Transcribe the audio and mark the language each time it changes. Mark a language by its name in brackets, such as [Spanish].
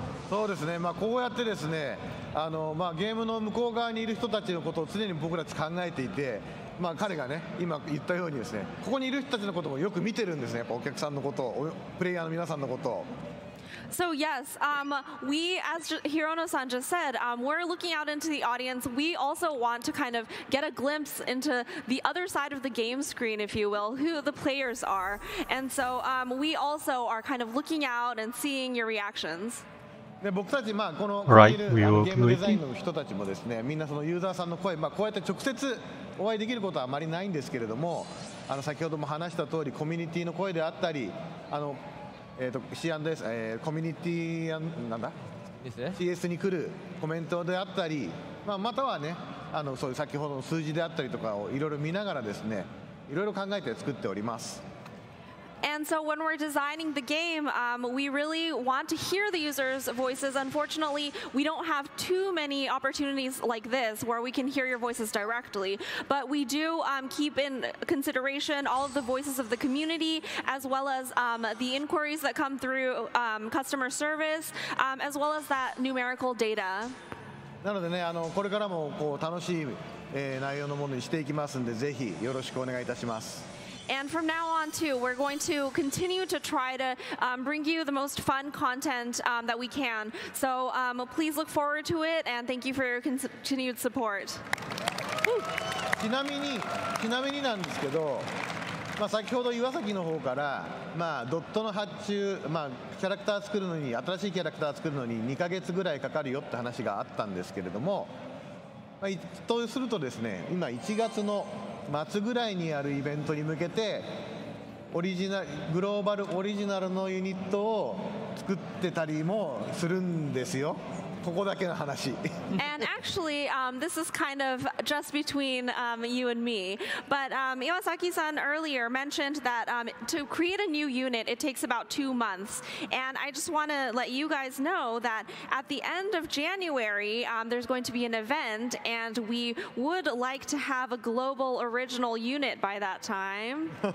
[Japanese] そうですね、こうやってですね、ゲームの向こう側にいる人たちのことを常に僕たち考えていて、彼がね、今言ったようにですね、ここにいる人たちのこともよく見てるんですね、やっぱお客さんのことを、プレイヤーの皆さんのことを。 [English] So yes, we, as Hirono-san just said, we're looking out into the audience. We also want to kind of get a glimpse into the other side of the game screen, if you will, who the players are. And so we also are kind of looking out and seeing your reactions. [Japanese] で僕たち、このここ [English] Right, [Japanese] にいる [English] we will [Japanese] ゲームデザインの人たちもですね、みんなそのユーザーさんの声、こうやって直接お会いできることはあまりないんですけれども、先ほども話した通りコミュニティの声であったり、C&S、コミュニティなんだ、CS に来るコメントであったり、またはね、そういう先ほどの数字であったりとかをいろいろ見ながらですね、いろいろ考えて作っております。 [English] And so when we're designing the game, we really want to hear the users' voices. Unfortunately, we don't have too many opportunities like this where we can hear your voices directly. But we do keep in consideration all of the voices of the community, as well as the inquiries that come through customer service, as well as that numerical data. [Japanese] なのでね、これからもこう楽しい、内容のものにしていきますんで、ぜひよろしくお願いいたします。 [English] And from now on, too, we're going to continue to try to bring you the most fun content that we can. So please look forward to it, and thank you for your continued support. [Japanese] ちなみになんですけど、先ほど岩崎の方から、ドットの発注、キャラクター作るのに、新しいキャラクター作るのに2ヶ月ぐらいかかるよって話があったんですけれども、とするとですね、今1月の末ぐらいにあるイベントに向けてグローバルオリジナルのユニットを作ってたりもするんですよ。ここだけの話。 [English] And actually, this is kind of just between you and me. But Iwasaki-san earlier mentioned that to create a new unit, it takes about 2 months. And I just want to let you guys know that at the end of January, there's going to be an event, and we would like to have a global original unit by that time.